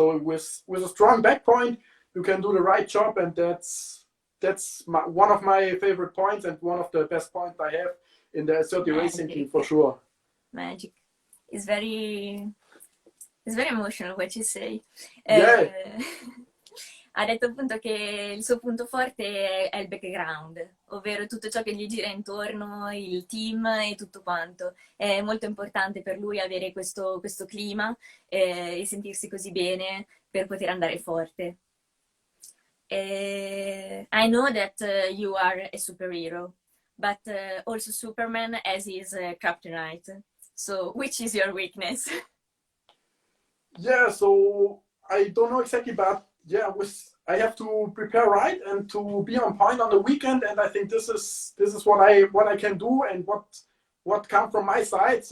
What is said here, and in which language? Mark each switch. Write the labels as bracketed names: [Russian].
[English] So with a strong back point, you can do the right job, and that's one of my favorite points and one of the best points I have in the 30 racing team for sure. Magic. It's very emotional what you say. Yeah. [Italian] Ha detto appunto che il suo punto forte è il background, ovvero tutto ciò che gli gira intorno, il team e tutto quanto. È molto importante per lui avere questo clima e sentirsi così bene per poter andare forte. [English] I know that you are a superhero, but also Superman has his kryptonite. So, which is your weakness? Yeah, so I don't know exactly, but yeah, I have to prepare right and to be on point on the weekend, and I think this is what I can do and what come from my side.